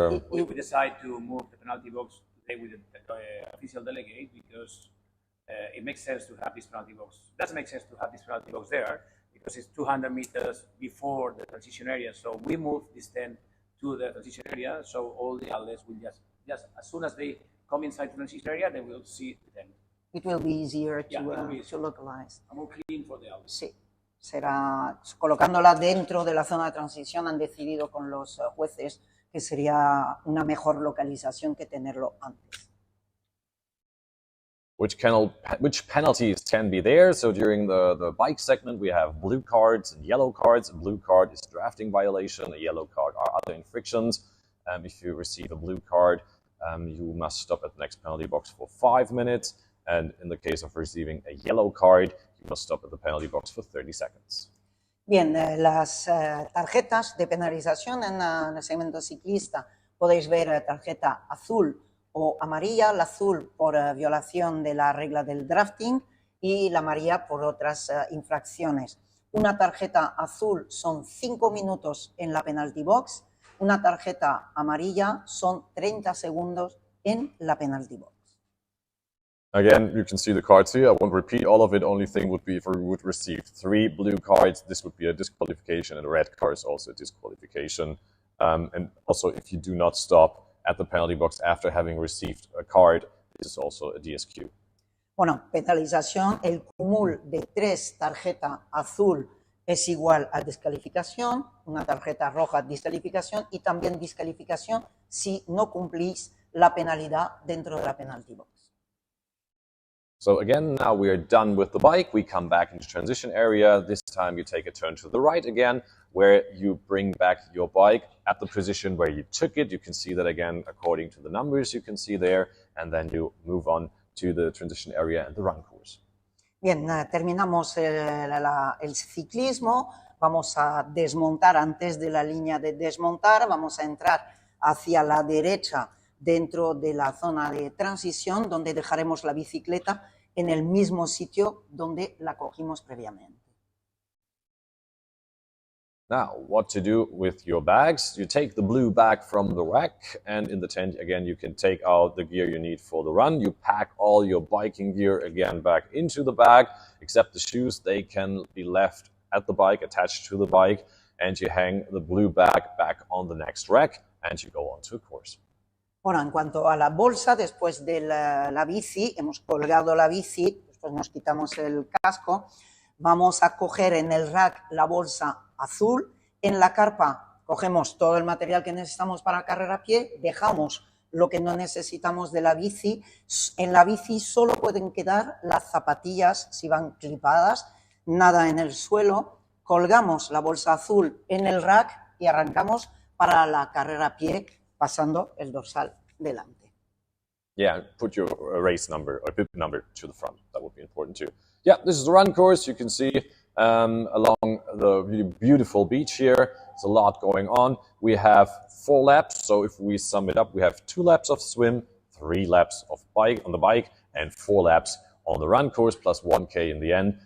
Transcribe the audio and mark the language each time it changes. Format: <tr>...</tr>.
<en>We decide to move the penalty box today with the official delegate because it makes sense to have this penalty box. It doesn't make sense to have this penalty box there because it's 200 meters before the transition area. So we move this tent to the transition area. So all the athletes will just as soon as they come inside the transition area, they will see the tent. It will be easier to localize. More clean for the athletes.</en> <es>Sí, será colocándola dentro de la zona de transición. Han decidido con los jueces que sería una mejor localización que tenerlo antes.</es> <en>Which penalties can be there? So during the bike segment, we have blue cards and yellow cards. A blue card is drafting violation. A yellow card are other infractions. If you receive a blue card, you must stop at the next penalty box for 5 minutes. And in the case of receiving a yellow card, you must stop at the penalty box for 30 seconds.</en> <es>Bien, las tarjetas de penalización en el segmento ciclista podéis ver tarjeta azul o amarilla, la azul por violación de la regla del drafting y la amarilla por otras infracciones. Una tarjeta azul son 5 minutos en la penalty box, una tarjeta amarilla son 30 segundos en la penalty box.</es> <en>Again, you can see the cards here. I won't repeat all of it. Only thing would be if we would receive 3 blue cards, this would be a disqualification, and a red card is also a disqualification. And also, if you do not stop at the penalty box after having received a card, this is also a DSQ.</en> <es>Bueno, penalización, el cúmulo de 3 tarjetas azul es igual a descalificación, una tarjeta roja descalificación y también descalificación si no cumplís la penalidad dentro de la penalty box.</es> <en>So again, now we are done with the bike. We come back into transition area. This time you take a turn to the right again, where you bring back your bike at the position where you took it. You can see that again according to the numbers you can see there, and then you move on to the transition area and the run course.</en> <es>Bien, terminamos el ciclismo. Vamos a desmontar antes de la línea de desmontar. Vamos a entrar hacia la derecha dentro de la zona de transición, donde dejaremos la bicicleta en el mismo sitio donde la cogimos previamente.</es> <en>Now, what to do with your bags? You take the blue bag from the rack, and in the tent, again, you can take out the gear you need for the run. You pack all your biking gear again back into the bag, except the shoes. They can be left at the bike, attached to the bike, and you hang the blue bag back on the next rack, and you go on to a course.</en> <es>Bueno, en cuanto a la bolsa, después de la bici, hemos colgado la bici, después nos quitamos el casco, vamos a coger en el rack la bolsa azul, en la carpa cogemos todo el material que necesitamos para carrera a pie, dejamos lo que no necesitamos de la bici, en la bici solo pueden quedar las zapatillas si van clipadas, nada en el suelo, colgamos la bolsa azul en el rack y arrancamos para la carrera a pie pasando el dorsal delante.</es> <en>Yeah, put your race number or bib number to the front. That would be important too. Yeah, this is a run course. You can see along the really beautiful beach here. There's a lot going on. We have 4 laps. So if we sum it up, we have 2 laps of swim, 3 laps of bike on the bike, and 4 laps on the run course, plus 1K in the end.</en>